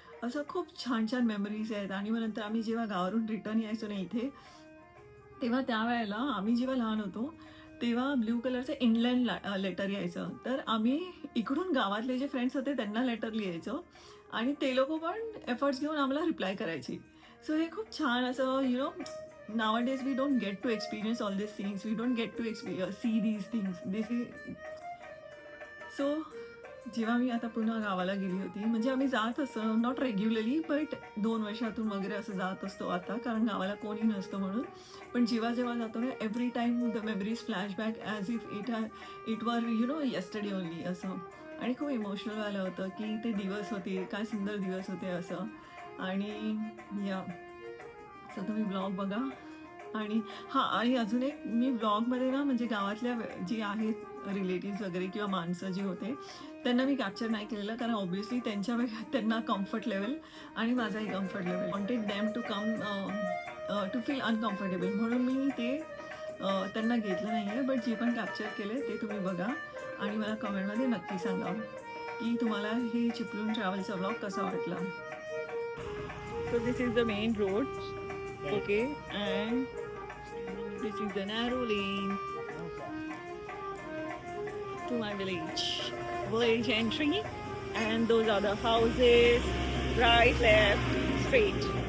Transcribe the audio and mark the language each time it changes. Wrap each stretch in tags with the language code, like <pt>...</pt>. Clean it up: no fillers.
<mr>असं खूप छान छान मेमरीज आहेत. आणि मग नंतर आम्ही जेव्हा गावावरून रिटर्न यायचो ना इथे तेव्हा त्यावेळेला आम्ही जेव्हा लहान होतो तेव्हा ब्ल्यू कलरचं इंग्लंड लेटर यायचं. तर आम्ही इकडून गावातले जे फ्रेंड्स होते त्यांना लेटर लिहायचो आणि ते लोक पण एफर्ट्स घेऊन आम्हाला रिप्लाय करायची. सो हे खूप छान असं</mr> <en>nowadays we don't get to experience all these things, we don't get to see these things.</en> <mr>So जेव्हा मी आता पुन्हा गावाला गेली होती म्हणजे आम्ही जात असतो</mr> <en>not regularly but</en> <mr>2 वर्षातून वगैरे असं जात असतो आता कारण गावाला कोणी नसतं म्हणून. पण जेव्हा जेव्हा जातो ना</mr> <en>every time the memories flashback as if it were yesterday only</en> <mr>असं. आणि खूप इमोशनल झालं होतं की ते दिवस होते काय सुंदर दिवस होते असं. आणि या सो तुम्ही ब्लॉग बघा. आणि आणि अजून एक मी ब्लॉगमध्ये ना म्हणजे गावातल्या जी आहेत रिलेटिव्स वगैरे किंवा माणसं जी होते त्यांना मी कॅप्चर नाही केलेलं कारण ऑब्व्हियसली त्यांना कम्फर्ट लेवल आणि माझाही comfort level</mr> <en>wanted them to come to feel uncomfortable</en> <mr>म्हणून मी ते त्यांना घेतलं नाही आहे. बट जे पण कॅप्चर केले ते तुम्ही बघा आणि मला कमेंटमध्ये नक्की सांगा की तुम्हाला हे चिपळूण ट्रॅव्हलचा ब्लॉग कसा वाटला.</mr> <en>So this is the main road. Okay and this is the narrow lane to my village entry, and those are the houses, right, left, straight.</en>